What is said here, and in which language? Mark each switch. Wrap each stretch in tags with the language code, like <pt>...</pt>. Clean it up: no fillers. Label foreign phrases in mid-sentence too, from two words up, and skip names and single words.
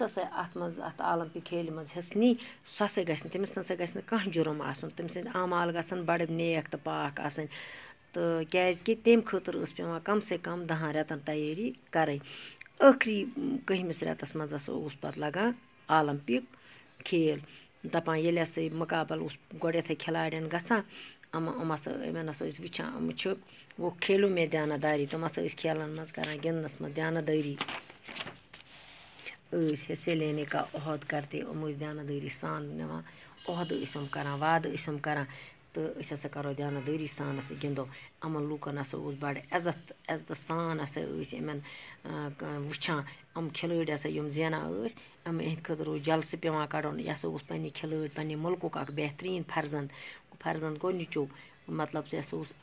<ks>ہسا اَتھ منٛز اَتھ اولمپِک کھیلہِ منٛز حِصہٕ نی سُہ ہسا گژھِ نہٕ تٔمِس نسا گژھِ نہٕ کانٛہہ جُرم آسُن تٔمۍ سٕنٛدۍ اعمال گژھن بَڑٕ نیک تہٕ پاک آسٕنۍ تہٕ کیٛازِکہِ تمہِ خٲطرٕ ٲس پٮ۪وان کم سے کم 10 رٮ۪تن تیٲری کَرٕنۍ ٲخری 1ہمِس رٮ۪تَس منٛز ہسا اوس پَتہٕ لگان اولمپِک کھیل دَپان ییٚلہِ ہسا یہِ مُقابلہٕ اوس گۄڈٮ۪تھٕے کھِلاڑٮ۪ن گژھان یِم ہسا یِمن ہسا ٲسۍ وٕچھان یِم چھِ</ks> <ur>وہ کھیلو میں دیانت داری</ur> <ks>تِم ہسا ٲسۍ کھیلن منٛز کران گِنٛدنَس منٛز دیانت دٲری ٲسۍ</ks> <ur>حصے لینے کا عہد کرتے</ur> <ks>یِم ٲسۍ دیانت دٲری سان نِوان عہدٕ ٲسۍ یِم کران وعدٕ ٲسۍ یِم کران تہٕ أسۍ ہسا کرو دیانت دٲری سان ہسا گِنٛدو یِمن لوٗکن ہسا اوس بَڑٕ عزتہٕ سان ہسا ٲسۍ یِمن وٕچھان یِم کھِلٲڑۍ ہسا یِم زینان ٲسۍ یِہِنٛدِ خٲطرٕ اوس جلسہٕ پٮ۪وان کَڑُن یہِ ہسا اوس پنٛنہِ کھِلٲڑۍ پنٛنہِ مُلکُک اکھ بہتریٖن فرزنٛد گۄڈنِچو مطلب یہِ ہسا اوس</ks>